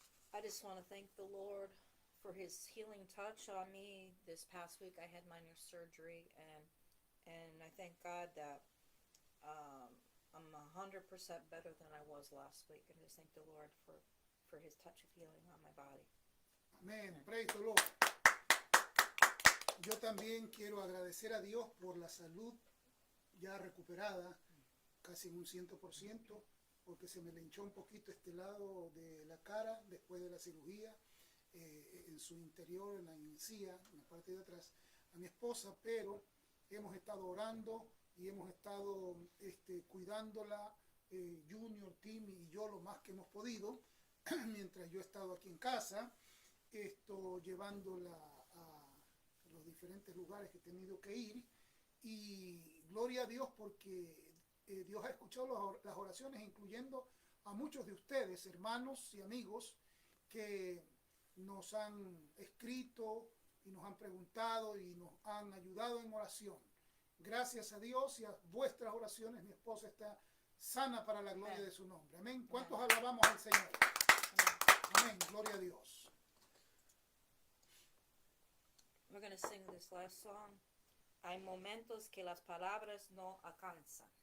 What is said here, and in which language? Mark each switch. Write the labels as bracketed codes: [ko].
[en] I just want to thank the Lord for His healing touch on me. This past week I had minor surgery, and I thank God that I'm 100% better than I was last week. And I just thank the Lord for His touch of healing on my body. Amen. Praise the Lord. [es] Yo también quiero agradecer a Dios por la salud ya recuperada, casi en un 100%, porque se me le hinchó un poquito este lado de la cara después de la cirugía, en su interior, en la encía, en la parte de atrás, a mi esposa, pero hemos estado orando y hemos estado cuidándola, Junior, Timmy y yo lo más que hemos podido, mientras yo he estado aquí en casa, llevándola a los diferentes lugares que he tenido que ir, y gloria a Dios porque Dios ha escuchado las oraciones, incluyendo a muchos de ustedes, hermanos y amigos, que nos han escrito y nos han preguntado y nos han ayudado en oración. Gracias a Dios y a vuestras oraciones, mi esposa está sana para la gloria de su nombre. Amén. ¿Cuántos alabamos al Señor? Amén. Gloria a Dios. [en] We're going to sing this last song. [es] Hay momentos que las palabras no alcanzan.